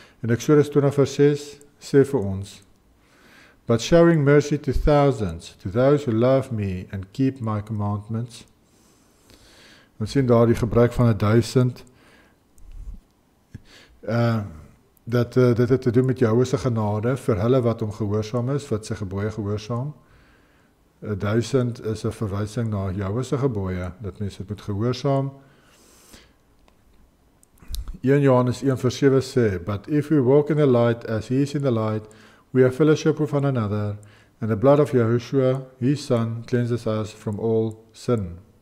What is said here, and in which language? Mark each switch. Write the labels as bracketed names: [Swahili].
[Afrikaans] En Exodus 20 vers 6 sê vir ons, [English] but showing mercy to thousands, to those who love me and keep my commandments. [Afrikaans] Ons sien daar die gebruik van 1000, dat dit het te doen met Jahwe se genade vir hulle wat hom gehoorsaam is, wat sy gebooie gehoorsaam. 1000 is 'n verwysing na Jahwe se gebooie, dat mense dit moet gehoorsaam. 1 Johannes 1 vers 7 sê, [English] but if we walk in the light as he is in the light, we have fellowship with one another, and the blood of Yahushua, his son, cleanses us from all sin.